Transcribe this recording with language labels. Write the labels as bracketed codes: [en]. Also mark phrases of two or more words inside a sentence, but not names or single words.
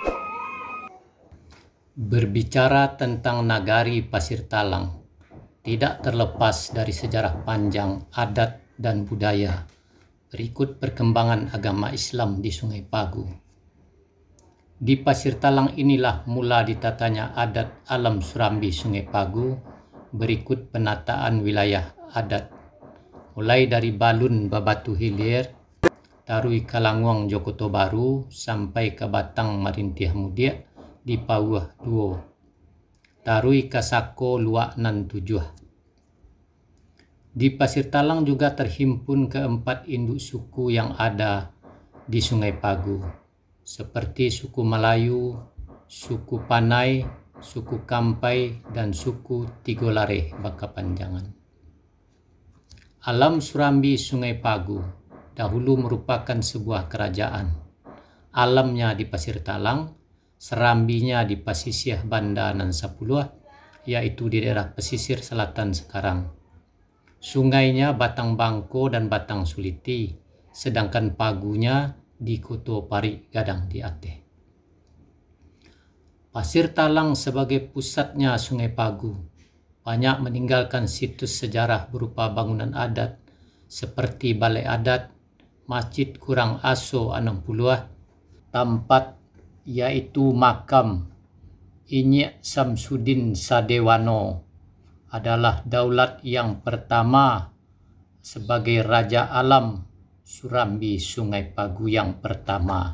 [id] Berbicara tentang Nagari Pasir Talang, tidak terlepas dari sejarah panjang adat dan budaya berikut perkembangan agama Islam di Sungai Pagu. Di Pasir Talang inilah mula ditatanya adat alam Surambi Sungai Pagu berikut penataan wilayah adat, mulai dari Balun Babatu Hilir, Tarui Kalangwang Jokoto Baru sampai ke Batang Marintih Mudia di Pauah Duo, Tarui Kasako Luak Nan Tujuh. Di Pasir Talang juga terhimpun keempat induk suku yang ada di Sungai Pagu, seperti suku Melayu, suku Panai, suku Kampai, dan suku Tigolare Bakapanjangan. Alam Surambi Sungai Pagu dahulu merupakan sebuah kerajaan. Alamnya di Pasir Talang, serambinya di Pasisih Banda Nan Sapuluh, yaitu di daerah pesisir selatan sekarang. Sungainya Batang Bangko dan Batang Suliti, sedangkan pagunya di Koto Pari Gadang di Aceh. Pasir Talang sebagai pusatnya Sungai Pagu banyak meninggalkan situs sejarah berupa bangunan adat seperti Balai Adat, Masjid Kurang Aso 60, tempat yaitu makam Inyek Samsudin Sadewano adalah daulat yang pertama sebagai Raja Alam Surambi Sungai Pagu yang pertama.